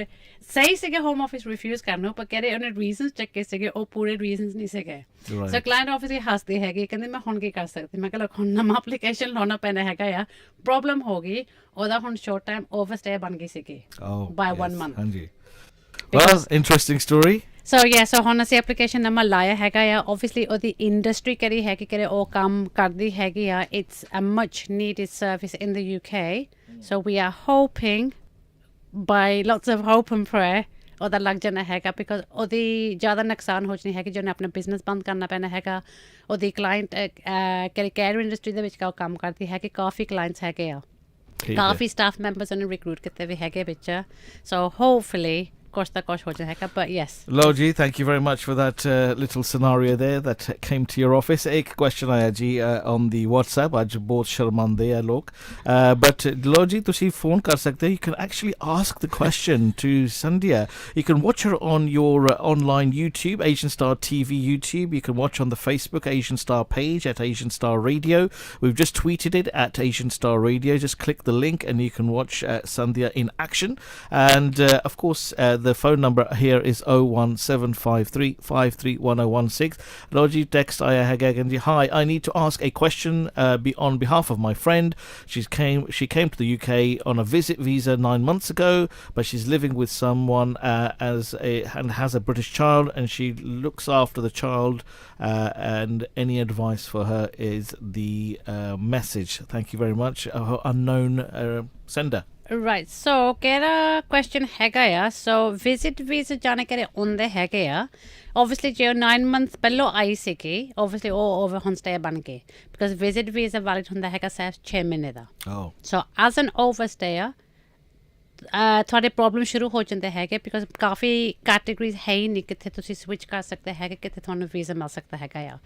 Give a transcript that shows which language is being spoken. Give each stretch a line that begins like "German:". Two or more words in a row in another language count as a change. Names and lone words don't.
Punjabi: ਸਹੀ ਸੀਗੇ ਹੋਮ ਆਫਿਸ ਰਿਫਿਊਜ਼ ਕਰਨ ਨੂੰ, ਪਰ ਕਹਿੰਦੇ ਉਹਨੇ ਰੀਜ਼ਨਸ ਚੱਕੇ ਸੀਗੇ, ਉਹ ਪੂਰੇ ਰੀਜ਼ਨਸ ਨਹੀਂ ਸੀਗੇ। ਸੋ
English: client office
Punjabi: ਹੀ ਹੱਸਦੇ ਹੈਗੇ, ਕਹਿੰਦੇ ਮੈਂ ਹੁਣ ਕੀ ਕਰ ਸਕਦੀ? ਮੈਂ ਕਿਹਾ ਲੋਕ ਹੁਣ ਨਵਾਂ ਐਪਲੀਕੇਸ਼ਨ ਲਾਉਣਾ ਪੈਣਾ ਹੈਗਾ ਆ। ਪ੍ਰੋਬਲਮ ਹੋ ਗਈ ਉਹਦਾ, ਹੁਣ
English: short time overstay
Punjabi: ਬਣ ਗਈ ਸੀਗੀ
English: by 1 month.
Punjabi: ਹਾਂਜੀ।
English: well, interesting story.
Punjabi: ਸੋ ਹੁਣ ਅਸੀਂ
English: application number
Punjabi: ਲਾਇਆ ਹੈਗਾ ਆ। ਓਬਵੀਅਸਲੀ ਉਹਦੀ ਇੰਡਸਟਰੀ ਕਿਹੜੀ ਹੈਗੀ, ਕਿਹੜੇ ਉਹ ਕੰਮ ਕਰਦੀ ਹੈਗੀ ਆ।
English: It's a much needed service in the UK, so we are hoping by lots of hope and prayer
Punjabi: ਉਹਦਾ ਲੱਗ ਜਾਣਾ ਹੈਗਾ ਬਿਕੋਜ਼ ਉਹਦੀ ਜ਼ਿਆਦਾ ਨੁਕਸਾਨ ਹੋ ਜਾਣੀ ਹੈਗੀ ਜੇ ਉਹਨੇ ਆਪਣਾ ਬਿਜ਼ਨਸ ਬੰਦ ਕਰਨਾ ਪੈਣਾ ਹੈਗਾ। ਉਹਦੀ ਕਲਾਇੰਟ ਕਿਹੜੀ
English: care industry
Punjabi: ਦੇ ਵਿੱਚ ਉਹ ਕੰਮ ਕਰਦੀ ਹੈਗੀ, ਕਾਫੀ ਕਲਾਇੰਟਸ ਹੈਗੇ ਆ, ਕਾਫੀ
English: staff members
Punjabi: ਉਹਨੇ ਰਿਕਰੂਟ ਕੀਤੇ ਵੀ ਹੈਗੇ ਵਿੱਚ।
English: so hopefully
Punjabi: ਕੁਛ ਤਾਂ ਕੁਛ ਹੋ ਜਾਣਾ ਹੈਗਾ,
English: but yes. Loji, thank you very much for that little scenario there that came to your office.
Punjabi: Ek question aaya ji
English: on the WhatsApp.
Punjabi: ਅੱਜ ਬਹੁਤ ਸ਼ਰਮਾਂਦੇ ਹੈ ਲੋਗ, but Loji ਤੁਸੀ phone ਕਰ ਸਕਦੇ ਹੋ.
English: You can actually ask the question to Sandhya. You can watch her on your online YouTube, Asian Star TV YouTube. You can watch on the Facebook Asian Star page at Asian Star Radio. We've just tweeted it at Asian Star Radio. Just click the link and you can watch Sandhya in action. And of course the phone number here is 01753531016.
Punjabi: Loji text aaya hai gagan ji,
English: hi, I need to ask a question on behalf of my friend. She came to the UK on a visit visa 9 months ago, but she's living with someone and has a British child, and she looks after the child, and any advice for her is the message. Thank you very much. Unknown sender. Right, so
Punjabi: ਕਿਹੜਾ ਕੁਐਸਚਨ ਹੈਗਾ ਆ। ਸੋ
English: visit visa
Punjabi: ਜਾਣੇ ਕਿਹੜੇ ਹੁੰਦੇ ਹੈਗੇ ਆ। ਓਬਵੀਅਸਲੀ ਜੇ ਉਹ 9 ਮੰਥ ਪਹਿਲੋਂ ਆਈ ਸੀਗੀ, ਓਬਵੀਅਸਲੀ ਉਹ
English: over home stay
Punjabi: ਬਣ ਗਏ
English: because visit visa valid
Punjabi: ਹੁੰਦਾ ਹੈਗਾ ਸਿਰਫ 6 ਮਹੀਨੇ ਦਾ।
English: so as an over stay
Punjabi: ਤੁਹਾਡੇ ਪ੍ਰੋਬਲਮ ਸ਼ੁਰੂ ਹੋ ਜਾਂਦੇ ਹੈਗੇ ਬਿਕੋਜ਼ ਕਾਫੀ ਕੈਟੇਗਰੀਜ਼ ਹੈ ਹੀ ਨਹੀਂ ਕਿੱਥੇ ਤੁਸੀਂ ਸਵਿਚ ਕਰ ਸਕਦੇ ਹੈਗੇ, ਕਿੱਥੇ ਤੁਹਾਨੂੰ ਵੀਜ਼ਾ ਮਿਲ ਸਕਦਾ ਹੈਗਾ ਆ।